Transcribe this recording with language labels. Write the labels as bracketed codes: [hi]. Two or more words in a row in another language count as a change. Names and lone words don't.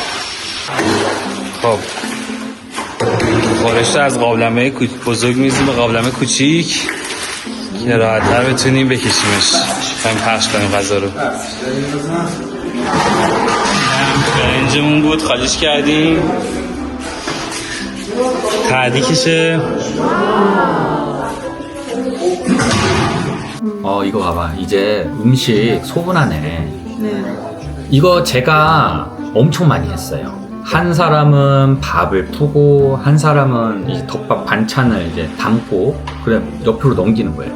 [fa] خب خورش رو از قابلمه بزرگ می‌ریزیم به قابلمه کوچیک که راحت‌تر بتونیم بکشیمش. هم پخش کنیم غذا رو. برنجمون بود خالیش کردیم. تعدیکشه [ko] 이거 봐봐. 이제 음식 소분하네. 네. 이거 제가 엄청 많이 했어요. 한 사람은 밥을 푸고, 한 사람은 이제 덮밥 반찬을 이제 담고, 그래 옆으로 넘기는 거예요.